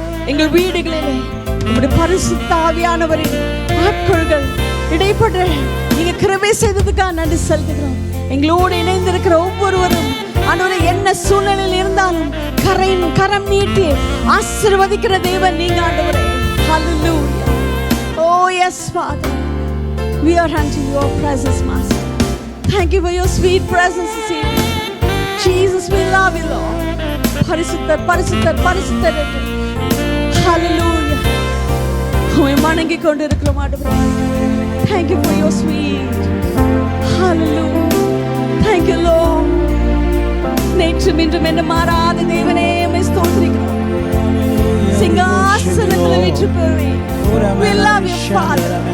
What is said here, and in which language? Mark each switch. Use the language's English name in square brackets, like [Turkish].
[Tamil] எங்கள் வீடுகளிலே உம்முடைய பரிசுத்த ஆவியானவரின் ஆட்கொள்கள் இடைப்பட்டு நீங்க கிருபை செய்ததுக்காக நன்றி செலுத்துகிறோம். எங்களோடு இணைந்திருக்கிற ஒவ்வொருவரும் ஆண்டவரே என்ன சூழ்நிலையில் இருந்தாலும் கரம் நீட்டி ஆசீர்வதிக்கிற தேவன் நீங்க ஆண்டவரே. [English] Hallelujah. Oh yes Father, we are unto your presence Master. Thank you for your sweet presence this evening. Jesus, we love you Lord. [Tamil] பரிசுத்தர் பரிசுத்தர் பரிசுத்தர். [English] Hallelujah. [Tamil] உம்மை வணங்கிக் கொண்டிருக்கிறோம் ஆண்டவரே. [English] Thank you for your sweet. Hallelujah. Thank you Lord. [Tamil] நேற்றும் இன்றும் என்று மாறாத தேவனே உம்மை ஸ்தோத்திரிக்கிறோம். சிங்காசனத்தில் வீற்றிருப்பவரே, [English] we love you Father.